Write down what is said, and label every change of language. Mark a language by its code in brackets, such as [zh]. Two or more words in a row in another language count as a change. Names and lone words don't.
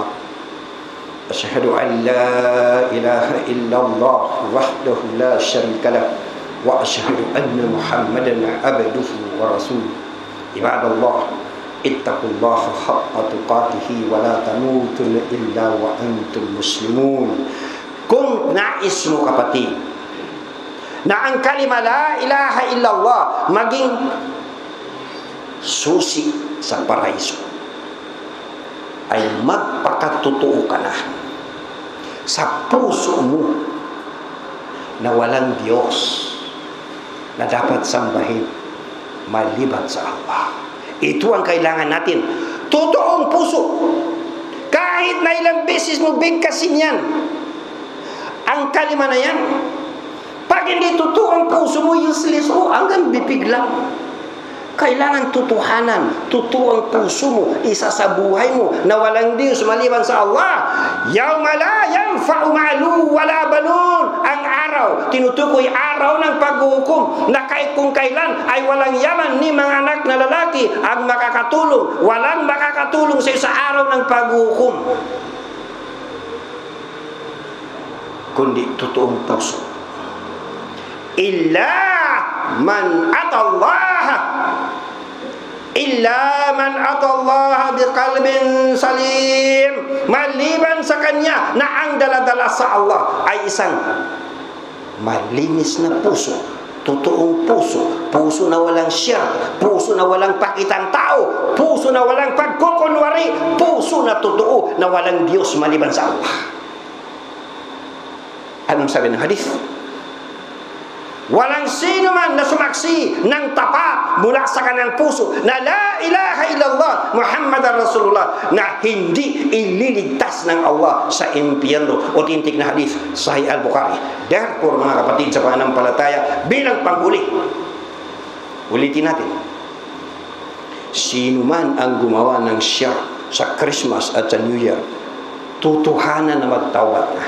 [ar] أشهد أن لا إله إلا الله وحده لا شريك له وأشهد أن محمدا عبده ورسوله. عباد الله، اتقوا الله حق تقاته ولا تموتن إلا وأنتم مسلمون. [tl] Kung nais mo kapatid na ang kalima [ar] لا إله إلا الله [tl] maging susi sa paraiso, ay magpakatotoo ka na sa puso mo na walang Diyos na dapat sambahin maliban sa Allah. Ito ang kailangan natin. Totoong puso. Kahit na ilang beses mo bigkasin yan, ang kalima na yan, pag hindi totoong puso mo, useless mo, hanggang bibig lang. Kailangan tutuhanan, totoo ang puso mo, isa sa buhay mo, na walang Diyos maliban sa Allah. [ar] يوم لا ينفع مال ولا بنون. [tl] Ang araw, tinutukoy araw ng paghuhukom, na kahit kung kailan ay walang yaman ni mga anak na lalaki ang makakatulong. Walang makakatulong sa isa araw ng paghuhukom, kundi totoong puso. [ar] إلا من أتى الله بقلب سليم, [tl] maliban sa kanya na ang daladala sa Allah ay isang malinis na puso, totoong puso, puso na walang siyar, puso na walang pakitang tao, puso na walang pagkukunwari, puso na totoo na walang Diyos maliban sa Allah. Anong sabi ng hadith? Walang sino man na sumaksi ng tapat mula sa kanyang puso na [ar] لا إله إلا الله محمد رسول الله, [tl] na hindi ililigtas ng Allah sa impyerno. Authentic na hadith, Sahih Al-Bukhari. Therefore, mga kapatid sa pananampalataya, bilang panghuli, ulitin natin, sino man ang gumawa ng share sa Christmas at sa New Year, tutuhanan na magtawad na.